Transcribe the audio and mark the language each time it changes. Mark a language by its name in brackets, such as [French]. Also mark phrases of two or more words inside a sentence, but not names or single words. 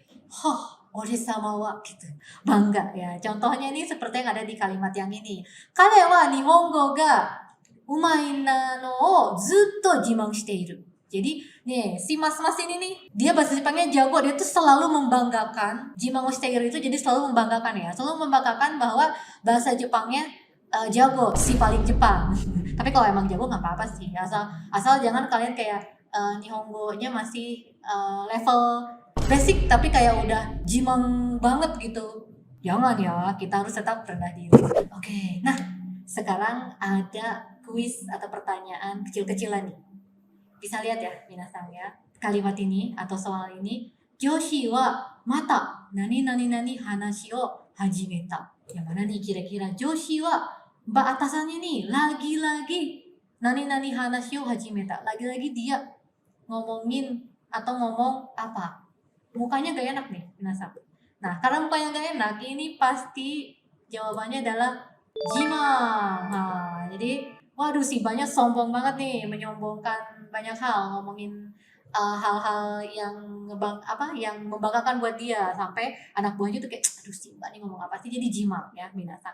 [Japanese] 俺様は [Indonesian] gitu. Bangga ya. Contohnya ini seperti yang ada di kalimat yang ini. [Japanese] 彼は日本語が上手いなのをずっと自慢している. [Indonesian] Jadi nih si mas-mas ini nih dia bahasa Jepangnya jago, dia tuh selalu membanggakan [Japanese] 自慢している [Indonesian] itu, jadi selalu membanggakan ya, selalu membanggakan bahwa bahasa Jepangnya jago, si paling Jepang. Tapi kalau emang jago nggak apa-apa sih, asal jangan kalian kayak Nihongo-nya masih level basic tapi kayak udah jimang banget gitu. Jangan ya, kita harus tetap rendah diri. Oke, nah sekarang ada kuis atau pertanyaan kecil-kecilan nih. Bisa lihat ya minasan ya. Kalimat ini atau soal ini. [Japanese] 上司はまた何何何話を始めた. [Indonesian] Yang mana nih kira-kira [Japanese] 上司は [Indonesian] mbak atasannya nih lagi-lagi [Japanese] 何何話を始めた. [Indonesian] Lagi-lagi dia ngomongin atau ngomong apa? Mukanya gak enak nih minasan. Nah, karena mukanya gak enak, ini pasti jawabannya adalah jimang. Nah, jadi waduh si banyak sombong banget nih, menyombongkan banyak hal, ngomongin hal-hal yang yang membanggakan buat dia sampai anak buahnya tuh kayak aduh si Mbak nih ngomong apa sih, jadi jimang ya minasan.